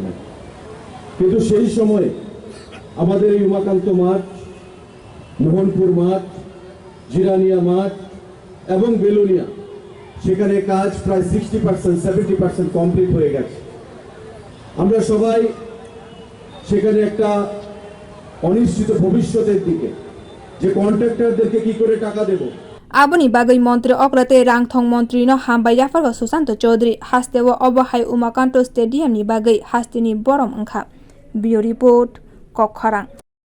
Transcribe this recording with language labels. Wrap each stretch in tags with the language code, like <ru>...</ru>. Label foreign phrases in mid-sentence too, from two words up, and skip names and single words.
<bn>কিন্তু সেই সময়ে আমাদের এই উমাকান্ত মাঠ, মোহনপুর মাঠ, জিরানিয়া মাঠ এবং বেলুনিয়া, সেখানে কাজ প্রায় 60%, 70% কমপ্লিট হয়ে গেছে। আমরা সবাই সেখানে একটা অনিশ্চিত ভবিষ্যতের দিকে যে কন্ট্রাক্টরদেরকে কি করে টাকা দেব।</bn> <trp>Aboni bagai Montri Okrate Rangthong Montri no Hamba Yafarga Susanto Chaudhary Hastewa Obahai Umakanto Stadium ni bagai Hastini Borom Angka. Bio Report Kokharang.</trp>